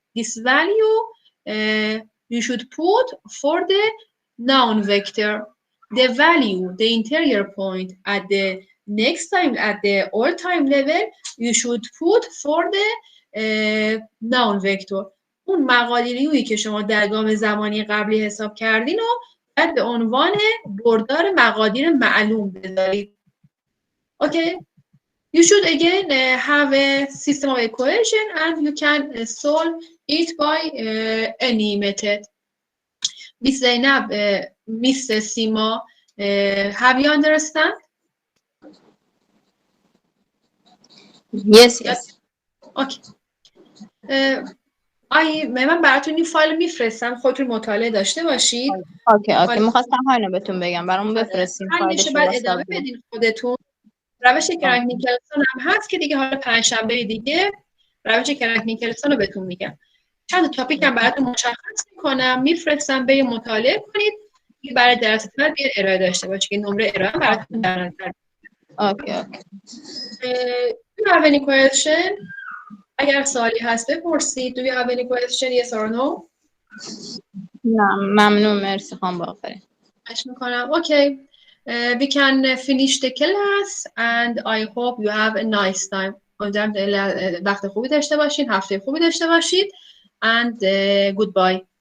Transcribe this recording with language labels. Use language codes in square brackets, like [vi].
[en] This value you should put for the noun vector. The value, the interior point at the next time, at the old time level, you should put for the noun vector. [fa] اون مقادیریویی که شما در گام زمانی قبلی حساب کردین و باید به عنوان بردار مقادیر معلوم بذارید. [en] Okay. You should again have a system of equation and you can solve it by any method. Miss Zainab, Miss Sima, have you understand? Yes. Okay. [fa] من براتون این فایل میفرستم، خودتون مطالعه داشته باشید. اوکی می‌خواستم همینو بهتون بگم، برام بفرستین فایلش رو. بعد ادامه بدین خودتون. روش کرنگ نیکلسون هم هست که دیگه حالا پنجشنبه دیگه روش کرنگ نیکلسون رو بهتون میگم. چند تاپیک هم براتون مشخص میکنم، میفرستم به مطالعه کنید که برای درس بعد بیاد ارائه داشته باشید که نمره ارائه براتون در نظر. [en] Okay. Do you have any question? [fa] اگر سوالی هست بپرسید. [en] Do you have any question? Yes or no? [fa] نه ممنون، مرسی خانم باقری. خواهش میکنم. Okay. [en] We can finish the class and I hope you have a nice time. [fa] امیدوارم وقت خوبی داشته باشین، هفته خوبی داشته باشید [en] and goodbye.